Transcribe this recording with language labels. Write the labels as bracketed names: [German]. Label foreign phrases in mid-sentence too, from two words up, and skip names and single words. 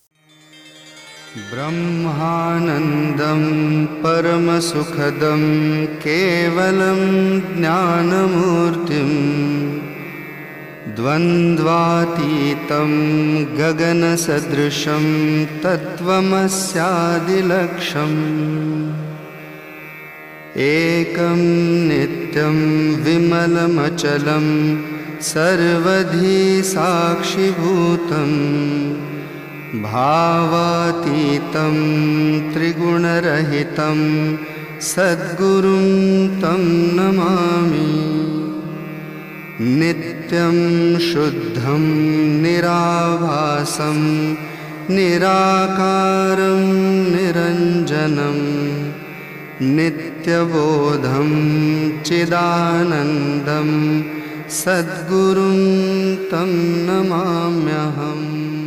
[Sanskrit] బ్రహ్మానందం పరమసుఖదం కేవలం జ్ఞానమూర్తిం ద్వంద్వాతీతం గగనసదృశం తత్వమస్యాదిలక్ష్యం ఏకం నిత్యం విమలమచలం सर्वधी साक्षिभूतं भावातीतं त्रिगुणरहितं सद्गुरुं तं नमामि। नित्यं शुद्धं निराभासं निराकारं निरञ्जनं नित्यबोधं चिदानन्दं सद्गुरुं तं नमाम्यहम्।